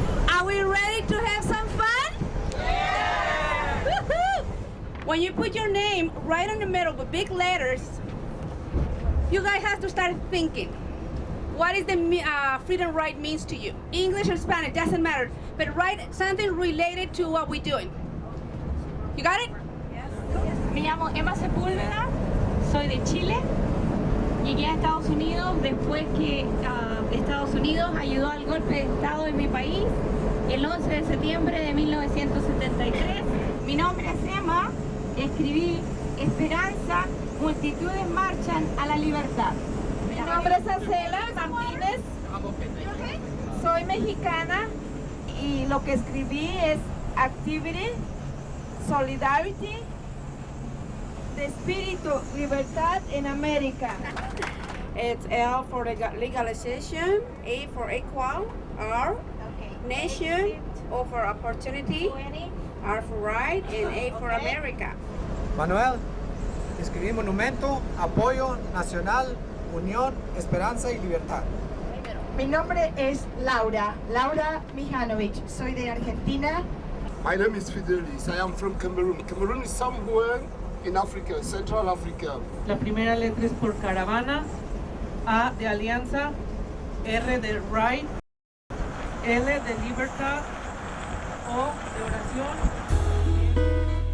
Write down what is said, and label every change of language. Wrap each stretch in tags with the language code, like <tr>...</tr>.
<en>Are we ready to have some fun? Yeah! Woohoo! When you put your name right in the middle with big letters, you guys have to start thinking. What is the freedom right means to you? English or Spanish, doesn't matter. But write something related to what we're doing. You got it? Yes.</en> <es>Me llamo Emma Sepúlveda, soy de Chile. Llegué a Estados Unidos después que Estados Unidos ayudó al golpe de Estado en mi país el 11 de septiembre de 1973. Mi nombre es Emma, escribí Esperanza, multitudes marchan a la libertad. Mi nombre es Acela Martínez, soy mexicana y lo que escribí es</es> <en>Activity, Solidarity,</en> <es>de espíritu, libertad en América.</es> <en>It's L for legalization, A for equal, R, nation, O for opportunity, R for right, and A for America.</en> <es>Manuel, escribí monumento, apoyo, nacional, unión, esperanza y libertad. Mi nombre es Laura Mijanovich, soy de Argentina.</es> <en>My name is Fidelis, I am from Cameroon. Cameroon is somewhere in Africa, Central Africa.</en> <es>La primera letra es por caravana, A de alianza, R de right, L de libertad, O de oración.</es>